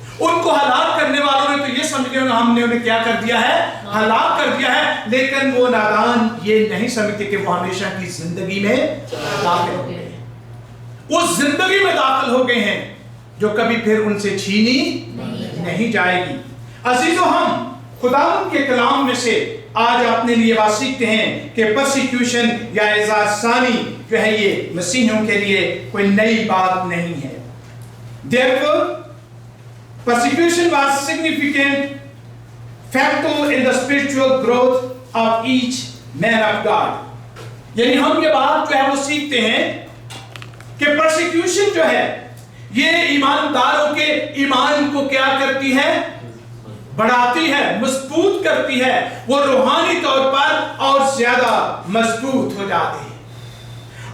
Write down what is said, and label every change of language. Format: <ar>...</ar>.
<hi>उनको हलाक करने वालों ने तो ये समझ लिया हमने उन्हें क्या कर दिया है, हलाक कर दिया है, लेकिन वो नादान ये नहीं समझते कि वो हमेशा की जिंदगी में दाखिल हो गए, वो जिंदगी में दाखिल हो गए हैं जो कभी फिर उनसे छीनी नहीं जाएगी। अजीजों, हम खुदावंद के कलाम में से आज अपने लिए बात सीखते हैं कि परसिक्यूशन या इज़ाज़सानी जो है ये मसीहियों के लिए कोई नई बात नहीं है।</hi> <en>Therefore, persecution was significant factor in the spiritual growth of each man of God।</en> <hi>यानी हम ये बात जो है वो सीखते हैं कि परसिक्यूशन जो है ये ईमानदारों के ईमान को क्या करती है, बढ़ाती है, मजबूत करती है, वो रूहानी तौर पर और ज्यादा मजबूत हो जाते हैं।</hi>